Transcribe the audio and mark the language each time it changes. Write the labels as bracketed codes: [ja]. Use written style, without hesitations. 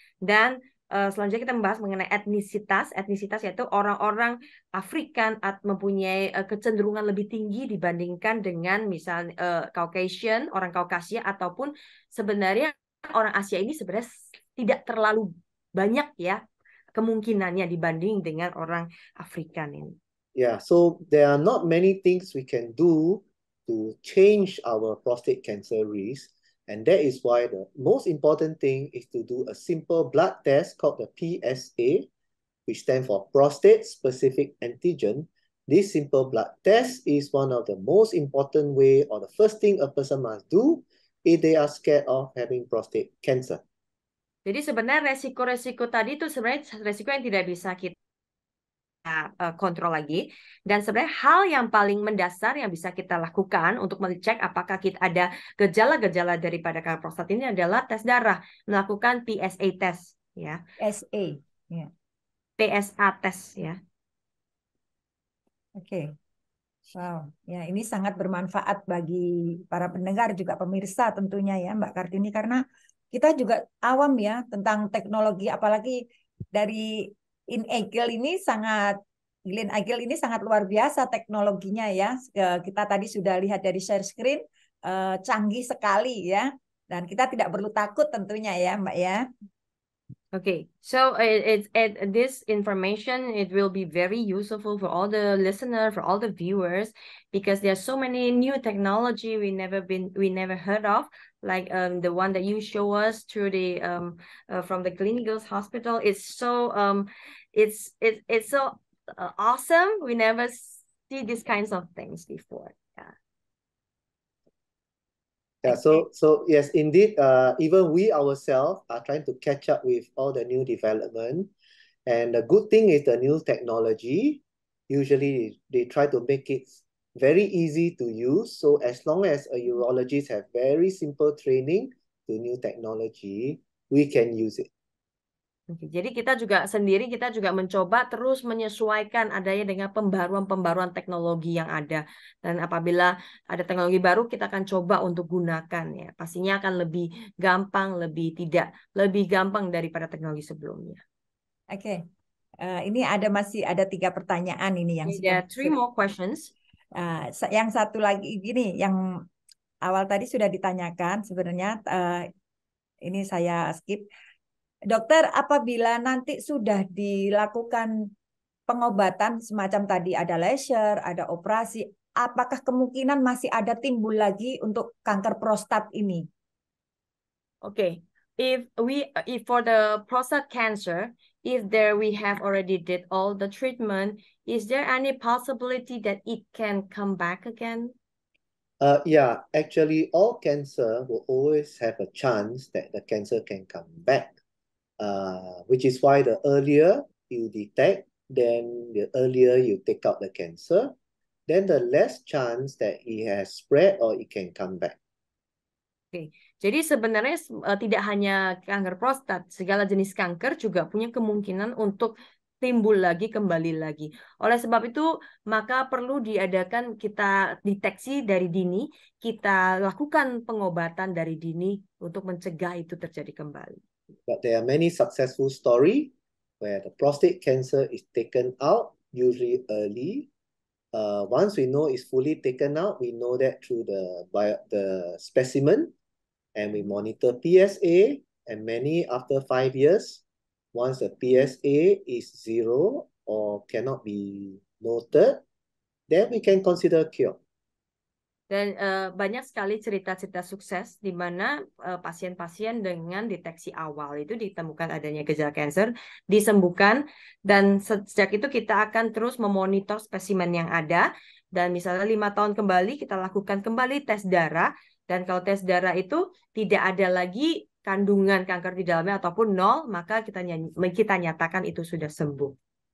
[id] Dan selanjutnya kita membahas mengenai etnisitas. Etnisitas yaitu orang-orang Afrikan mempunyai kecenderungan lebih tinggi dibandingkan dengan misalnya Caucasian, orang Kaukasia, ataupun sebenarnya orang Asia ini sebenarnya tidak terlalu banyak ya kemungkinannya dibanding dengan orang Afrikan ini. [en] Yeah, so there are not many things we can do to change our prostate cancer risk. And that is why the most important thing is to do a simple blood test called the PSA, which stands for prostate specific antigen. This simple blood test is one of the most important way, or the first thing a person must do if they are scared of having prostate cancer. [id] Jadi sebenarnya resiko-resiko tadi itu sebenarnya resiko yang tidak bisa kita kontrol lagi, dan sebenarnya hal yang paling mendasar yang bisa kita lakukan untuk mengecek apakah kita ada gejala-gejala daripada kanker prostat ini adalah tes darah, melakukan PSA test ya. PSA ya. PSA test ya. Oke. Wow, ya ini sangat bermanfaat bagi para pendengar juga pemirsa tentunya ya Mbak Kartini, karena kita juga awam ya tentang teknologi, apalagi dari Glean Eagle ini sangat luar biasa teknologinya ya. Kita tadi sudah lihat dari share screen, canggih sekali ya. Dan kita tidak perlu takut tentunya ya Mbak ya. [en] Okay, so this information, it will be very useful for all the listeners, for all the viewers, because there's so many new technology we never heard of, like the one that you show us through the from the Clinicals Hospital. It's so it's so awesome. We never see these kinds of things before. Yeah. Yeah, so yes, indeed, even we ourselves are trying to catch up with all the new development. And the good thing is the new technology, usually they try to make it very easy to use. So as long as a urologist have very simple training to new technology, we can use it. [id] Oke, jadi kita juga mencoba terus menyesuaikan adanya dengan pembaruan teknologi yang ada. Dan apabila ada teknologi baru, kita akan coba untuk gunakan ya. Pastinya akan lebih gampang, lebih gampang daripada teknologi sebelumnya. Oke. Ini masih ada 3 pertanyaan ini yang [en] There are 3 more questions. [id] Yang satu lagi gini, yang awal tadi sudah ditanyakan sebenarnya, ini saya skip. Dokter, apabila nanti sudah dilakukan pengobatan semacam tadi, ada laser, ada operasi, apakah kemungkinan masih ada timbul lagi untuk kanker prostat ini? [en] Okay, if for the prostate cancer, if we have already did all the treatment, is there any possibility that it can come back again? Yeah, actually, all cancer will always have a chance that the cancer can come back. Which is why the earlier you detect, then the earlier you take out the cancer, then the less chance that it has spread or it can come back. [id] Oke, jadi sebenarnya tidak hanya kanker prostat, segala jenis kanker juga punya kemungkinan untuk timbul lagi, kembali lagi. Oleh sebab itu, maka perlu diadakan kita deteksi dari dini, kita lakukan pengobatan dari dini untuk mencegah itu terjadi kembali. [en] But there are many successful stories where the prostate cancer is taken out, usually early. Once we know it's fully taken out, we know that through the specimen, and we monitor PSA, and many after 5 years, once the PSA is 0 or cannot be noted, then we can consider cure. [id] Dan banyak sekali cerita-cerita sukses di mana pasien-pasien dengan deteksi awal itu ditemukan adanya gejala kanker, disembuhkan, dan sejak itu kita akan terus memonitor spesimen yang ada, dan misalnya 5 tahun kembali kita lakukan kembali tes darah, dan kalau tes darah itu tidak ada lagi kandungan kanker di dalamnya ataupun 0, maka kita nyatakan itu sudah sembuh.